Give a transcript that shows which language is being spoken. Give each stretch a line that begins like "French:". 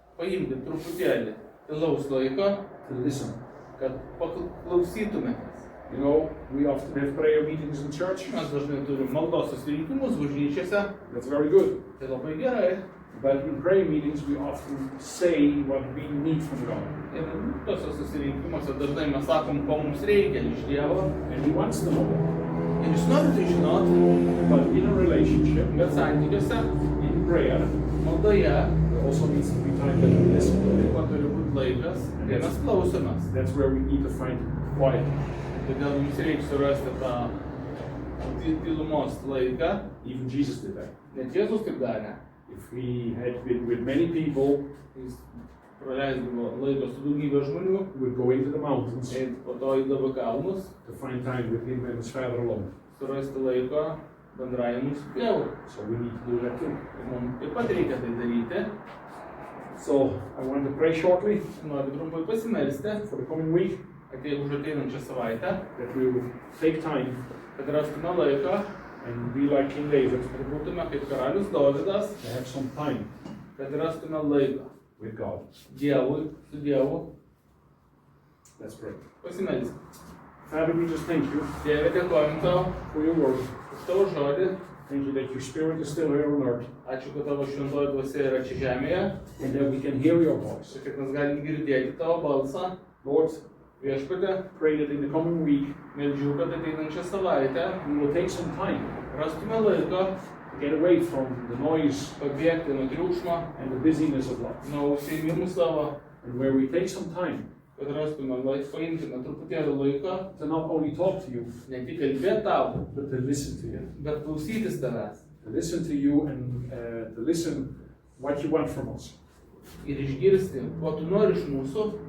Lithuanian: paimkit truputėlį tylaus laiko,
English: to listen.
Lithuanian: kad paklausytumėtės.
English: We often have prayer meetings in church.
Lithuanian: Mes dažnai turim maldos susirinkimus bažnyčiose,
English: That's very good.
Lithuanian: tai labai gerai.
English: But in prayer meetings, we often say what we need from God.
Lithuanian: Ir tose susirinkimuose dažnai mes sakom, ko mums reikia iš Dievo.
English: And He wants to know.
Lithuanian: Ir jūs norite žinoti,
English: But in a relationship,
Lithuanian: bet santykiuose,
English: in prayer,
Lithuanian: maldoje,
English: there also needs to be time that we listen.
Lithuanian: taip pat turi būti laikas, kai mes klausomės.
English: That's where we need to find quiet.
Lithuanian: Todėl mums reikia surasti tą tylumos laiką.
English: Even Jesus did that.
Lithuanian: Net Jėzus taip darė.
English: If He had been with many people,
Lithuanian: Jis praleisdavo laiką su daugybė žmonių,
English: He would go into the mountains
Lithuanian: ir po to eidavo kalnus,
English: to find time with Him and His Father alone.
Lithuanian: surasti laiko bendravimui su Dievu.
English: So we need to do that too.
Lithuanian: Ir mums taip pat reikia tai daryti.
English: So I want to pray shortly
Lithuanian: Noriu trumpai pasimelsti,
English: for the coming week,
Lithuanian: už ateinančią savaitę,
English: that we will take time
Lithuanian: kad rastume laiko
English: and be like King David,
Lithuanian: ir būtume kaip karalius Dovydas,
English: to have some time
Lithuanian: kad rastume laiko
English: with God.
Lithuanian: Dievui, su Dievu.
English: Let's pray.
Lithuanian: Pasimelsti.
English: Father, we just thank you
Lithuanian: Dieve, dėkojam tau
English: for your word.
Lithuanian: už tavo žodį.
English: Thank you that your Spirit is still here on earth
Lithuanian: Ačiū, kad tavo šventoji dvasia yra čia žemėje.
English: and that we can hear your voice.
Lithuanian: Ir kad mes galim girdėti tavo balsą.
English: Lord,
Lithuanian: Viešpatė,
English: pray that in the coming week
Lithuanian: meldžiu, kad ateinančią savaitę
English: we will take some time
Lithuanian: rastume laiko
English: to get away from the noise
Lithuanian: pabėgti nuo triukšmo,
English: and the busyness of life.
Lithuanian: nuo užsiėmimų savo,
English: And where we take some time
Lithuanian: kad rastume laiko, paimtume truputėlį laiko,
English: to not only talk to you,
Lithuanian: ne tik kalbėti tau,
English: but to listen to you.
Lithuanian: bet klausytis tavęs.
English: To listen to you and to listen what you want from us.
Lithuanian: Ir išgirsti, ko tu nori iš mūsų,